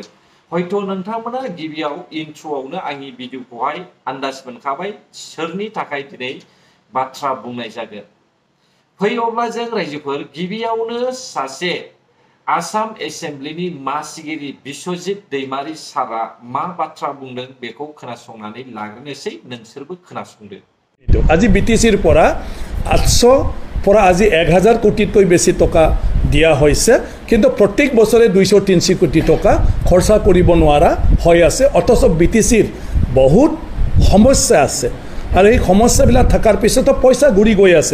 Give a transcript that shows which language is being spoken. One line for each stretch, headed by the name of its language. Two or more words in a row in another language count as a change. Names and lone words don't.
Bodo: हयथ' नोंथांमोना गिबियाव इन्ट्र'आवनो आंनि भिडिअखौहाय आन्दाज मोनखाबाय सोरनि थाखाय दिनै बाथ्रा बुंनाय जागोन। फै अब्ला जों रायजोफोर गिबियावनो सासे आसाम एसेम्ब्लिनि मासिगिरि बिश्वजित दैमारी सारा मा बाथ्रा बुंदों बेखौ खोनासंनानै लाग्रोनोसै, नोंसोरबो खोनासंदो।
Assamese: আজি বিটিসিৰ পৰা 800 পৰা আজি 1000 কোটিতকৈ বেছি টকা দিয়া হৈছে, কিন্তু প্ৰত্যেক বছৰে 200-300 কোটি টকা খৰচা কৰিব নোৱাৰা হৈ আছে। অথচ বিটিসিৰ বহুত সমস্যা আছে আৰু এই সমস্যাবিলাক থকাৰ পিছতো পইচা ঘূৰি গৈ আছে।